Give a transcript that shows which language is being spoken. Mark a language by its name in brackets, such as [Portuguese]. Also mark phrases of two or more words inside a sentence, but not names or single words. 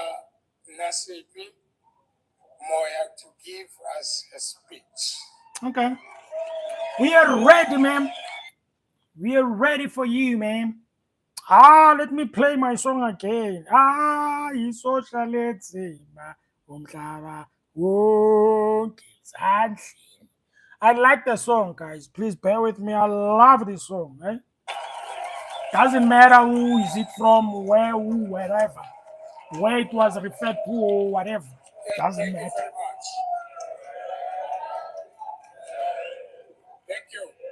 [English] Nasipi Moya, to give us a speech. Okay. We are ready, ma'am. We are ready for you, ma'am. Let me play my song again. [North Ndebele] Social nzima umhlaba wonke izandleni. [English] I like the song, guys. Please bear with me. I love this song. Eh? Doesn't matter who is it from, where, who, wherever, where it was referred to or whatever. Doesn't matter. Very much. Thank you.